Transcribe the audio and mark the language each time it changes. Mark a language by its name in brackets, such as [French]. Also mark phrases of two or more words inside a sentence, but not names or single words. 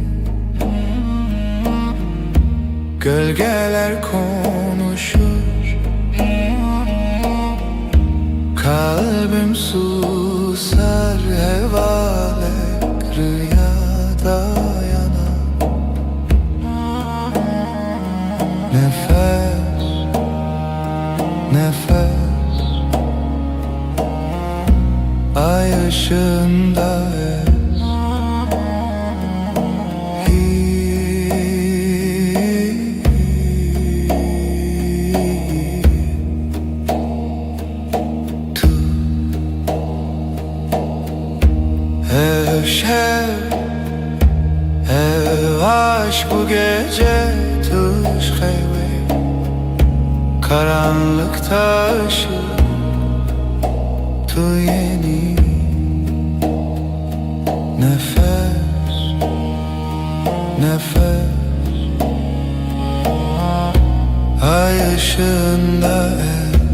[Turkish] Gölgeler konuşur Kalbim susar hevalek rüyada yanar Nefes, nefes Ay ışığında ez [Kurdish] Ev şev, ev aşk [Turkish] bu gece [Kurdish] tuş heyve [Turkish] Karanlıkta ışık tu yeni Nefes, nefes Ay ışığında ez